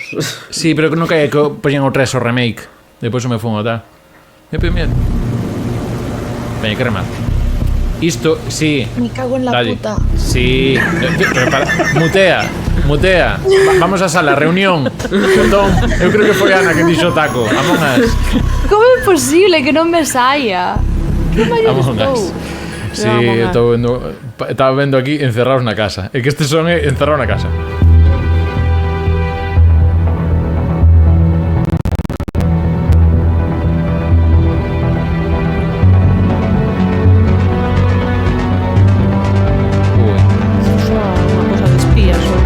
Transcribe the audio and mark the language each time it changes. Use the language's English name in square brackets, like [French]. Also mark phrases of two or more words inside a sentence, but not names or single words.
[Galician] Sí, pero que non caía que poñen o 3 o remake. Depois me fun a tal. Mira. Veña, que remate. Isto, sí. [Spanish] Me cago en la [Galician] Dalle. [Spanish] puta. [Galician] Sí. Pero mutea. Vamos a sala, reunión. Perdón, eu creo que foi Ana que dixo taco. Among Us. Como é posible que non me saia? Que maior Among estou? Us. Sí, estou vendo estaba vendo aquí encerrados na casa. É que este son é encerrado na casa. Unha cosa de espías ou